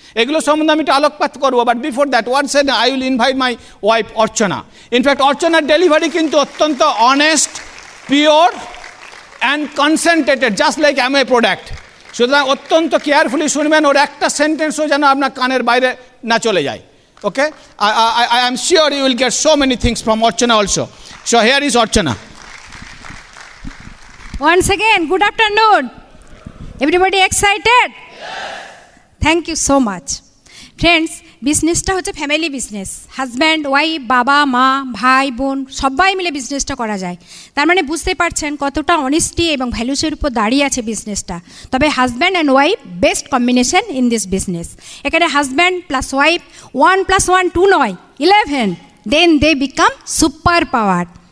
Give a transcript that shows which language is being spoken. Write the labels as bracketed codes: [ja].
[bn] এগুলো সম্বন্ধে আমি একটু আলোকপাত করবো, [en] but before that one said I will invite my wife [bn] Archana. [en] in fact অর্চনার delivery [bn] কিন্তু অত্যন্ত [en] Honest, pure and concentrated, just like Amway product. [bn] সুতরাং অত্যন্ত কেয়ারফুলি শুনবেন, ওর একটা সেন্টেন্সও যেন আপনার কানের বাইরে না চলে যায়। [en] Okay, I am sure you will get so many things from Archana also. So here is Archana. Once again, good afternoon. Everybody excited? Yes. Thank you so much. [bn] Friends, বিজনেসটা হচ্ছে ফ্যামিলি বিজনেস। হাজব্যান্ড, ওয়াইফ, বাবা, মা, ভাই, বোন সবাই মিলে বিজনেসটা করা যায়। তার মানে বুঝতে পারছেন কতটা অনেস্টি এবং ভ্যালুসের উপর দাঁড়িয়ে আছে বিজনেসটা। তবে husband and wife [en] Best combination in this business. [bn] এখানে হাজব্যান্ড প্লাস ওয়াইফ 1 + 1 2 নয়, 11, [en] Then they become super power.